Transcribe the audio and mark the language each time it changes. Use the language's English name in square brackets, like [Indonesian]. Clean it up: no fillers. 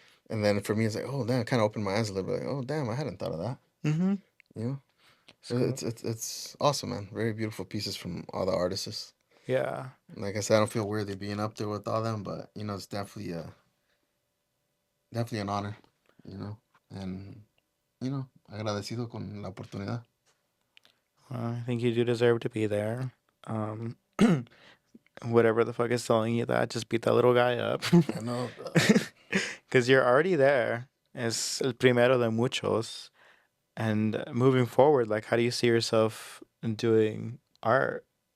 [English] And then for me, it's like, oh damn, kind of opened my eyes a little bit. Like, oh damn, I hadn't thought of that. Mm-hmm. You know, It's cool. it's awesome, man. Very beautiful pieces from all the artists. Yeah. Like I said, I don't feel worthy being up there with all them, but it's definitely an honor. You know, and [Spanish] agradecido con la oportunidad. [English] I think you do deserve to be there. Um, whatever the fuck is telling you that, just beat that little guy up. I know. Because you're already there. [Spanish] Es el primero de muchos. [English] And moving forward, like, how do you see yourself doing art?